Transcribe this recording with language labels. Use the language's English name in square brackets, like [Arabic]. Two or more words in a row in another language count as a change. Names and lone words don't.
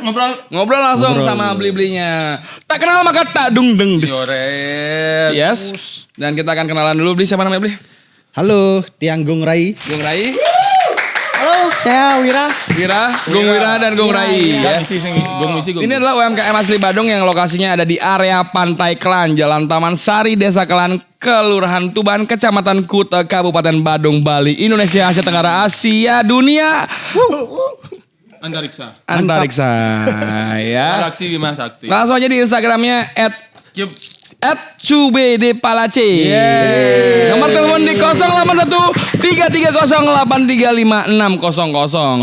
[Indonesian] Ngobrol langsung sama beli-belinya. Tak kenal maka tak dung deng des. Yoret. Yes. Dan kita akan kenalan dulu. Beli siapa namanya beli? Halo, Tiang Gung Rai. Gung Rai. Halo, saya Wira. Gung Wira dan Gung Rai. Ya. Misi. Ini adalah UMKM asli Badung yang lokasinya ada di area Pantai Kelan, Jalan Taman Sari, Desa Kelan, Kelurahan Tuban, Kecamatan Kuta, Kabupaten Badung, Bali, Indonesia, Asia Tenggara, Asia, Dunia. Antariksa. Ya. Galaksi Bima Sakti. Langsung aja di Instagramnya Cube. @cubedpalace. Nomor telepon di 081 330835600.